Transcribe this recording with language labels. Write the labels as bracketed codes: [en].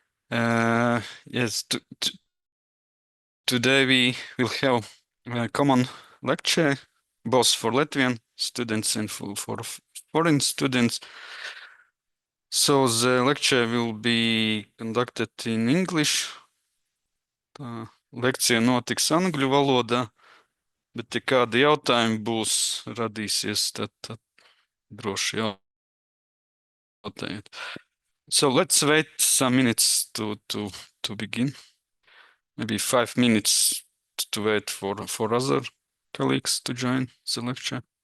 [en] Yes, today we will have a common lecture, both for Latvian students and for foreign students. So the lecture will be conducted in English. [lv] Tā lekcija notiks angļu valodā, bet ja kādi jautājumi būs radīsies, tad droši jautājiet. [en] So let's wait some minutes to begin. Maybe 5 minutes to wait for other colleagues to join the lecture.